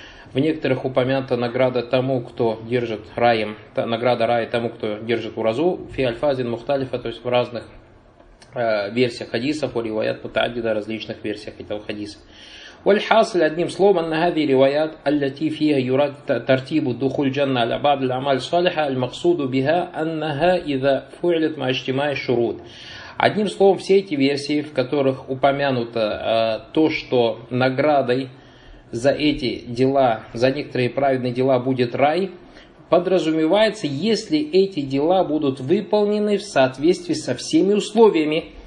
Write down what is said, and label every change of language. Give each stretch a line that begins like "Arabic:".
Russian: В некоторых упомянута награда тому, кто держит раем, награда рая тому, кто держит уразу.
Arabic: Фи альфазин мухталифа,
Russian: то есть в разных версиях хадисов,
Arabic: у риваят мутаадида,
Russian: различных версиях этого хадиса.
Arabic: والحاصل
Russian: одним словом
Arabic: أن هذه الروايات التي فيها يراد ترتيب الدخول الجنة على بعض الأعمال الصالحة المقصود بها أنها إذا فعلت مع اجتماع الشروط.
Russian: Одним словом, все эти версии, в которых упомянуто то, что наградой за эти дела, за некоторые праведные дела будет рай, подразумевается, если эти дела будут выполнены в соответствии со всеми условиями.